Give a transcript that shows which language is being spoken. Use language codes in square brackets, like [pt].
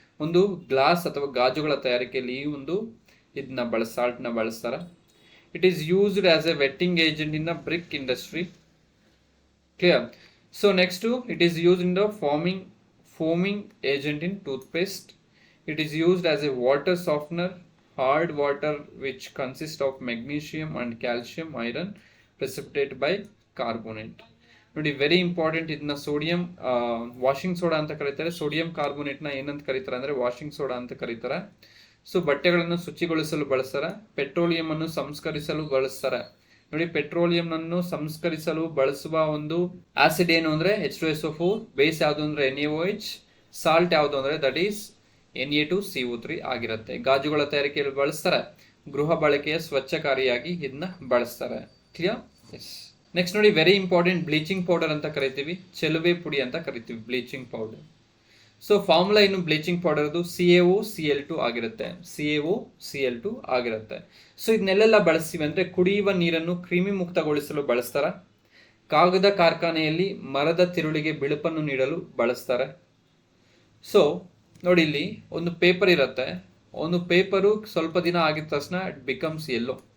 [kn] ಒಂದು ಗ್ಲಾಸ್ ಅಥವಾ ಗಾಜುಗಳ ತಯಾರಿಕೆಯಲ್ಲಿ ಈ ಒಂದು ಇದನ್ನ ಸಾಲ್ಟ್ನ ಬಳಸ್ತಾರೆ. [en] It is used as a wetting agent in the brick industry. Clear? So next, it is used in the foaming agent in toothpaste. It is used as a water softener, hard water which consists of magnesium and calcium iron precipitated by carbonate. [kn] ನೋಡಿ, very important, ಇದನ್ನ sodium washing soda ಅಂತ ಕರೀತಾರೆ. Sodium ಕಾರ್ಬೋನೇಟ್ನ ಏನಂತ ಕರೀತಾರೆ ಅಂದ್ರೆ washing soda ಅಂತ ಕರೀತಾರೆ. So ಬಟ್ಟೆಗಳನ್ನು ಶುಚಿಗೊಳಿಸಲು ಬಳಸ್ತಾರೆ. ಪೆಟ್ರೋಲಿಯಂ ಅನ್ನು ಸಂಸ್ಕರಿಸಲು ಬಳಸ್ತಾರೆ. ನೋಡಿ, ಪೆಟ್ರೋಲಿಯಂ ಅನ್ನು ಸಂಸ್ಕರಿಸಲು ಬಳಸುವ ಒಂದು ಆಸಿಡ್ ಏನು ಅಂದ್ರೆ H2SO4, ಬೇಸ್ ಯಾವುದು ಅಂದ್ರೆ NaOH, ಸಾಲ್ಟ್ ಯಾವುದು ಅಂದ್ರೆ ದಟ್ ಈಸ್ Na2CO3 ಆಗಿರುತ್ತೆ. ಗಾಜುಗಳ ತಯಾರಿಕೆಯಲ್ಲಿ ಬಳಸ್ತಾರೆ. ಗೃಹ ಬಳಕೆಯ ಸ್ವಚ್ಛಕಾರಿಯಾಗಿ ಇದನ್ನ ಬಳಸ್ತಾರೆ. ಕ್ಲಿಯರ್? ಎಸ್. ನೆಕ್ಸ್ಟ್ ನೋಡಿ, ವೆರಿ ಇಂಪಾರ್ಟೆಂಟ್, ಬ್ಲೀಚಿಂಗ್ ಪೌಡರ್ ಅಂತ ಕರಿತೀವಿ, ಚೆಲುವೆ ಪುಡಿ ಅಂತ ಕರಿತೀವಿ, ಬ್ಲೀಚಿಂಗ್ ಪೌಡರ್. ಸೊ ಫಾರ್ಮುಲಾ ಇನ್ನು ಬ್ಲೀಚಿಂಗ್ ಪೌಡರ್ದು CaO Cl2 ಆಗಿರುತ್ತೆ. CaO Cl2 ಆಗಿರುತ್ತೆ. ಸೊ ಇದನ್ನೆಲ್ಲ ಬಳಸ್ತೀವಿ ಅಂದ್ರೆ ಕುಡಿಯುವ ನೀರನ್ನು ಕ್ರಿಮಿ ಮುಕ್ತಗೊಳಿಸಲು ಬಳಸ್ತಾರೆ. ಕಾಗದ ಕಾರ್ಖಾನೆಯಲ್ಲಿ ಮರದ ತಿರುಳಿಗೆ ಬಿಳುಪನ್ನು ನೀಡಲು ಬಳಸ್ತಾರೆ. ಸೊ ನೋಡಿ, ಇಲ್ಲಿ ಒಂದು ಪೇಪರ್ ಇರುತ್ತೆ. ಒಂದು ಪೇಪರು ಸ್ವಲ್ಪ ದಿನ ಆಗಿದ ತಕ್ಷಣ [en] It becomes yellow.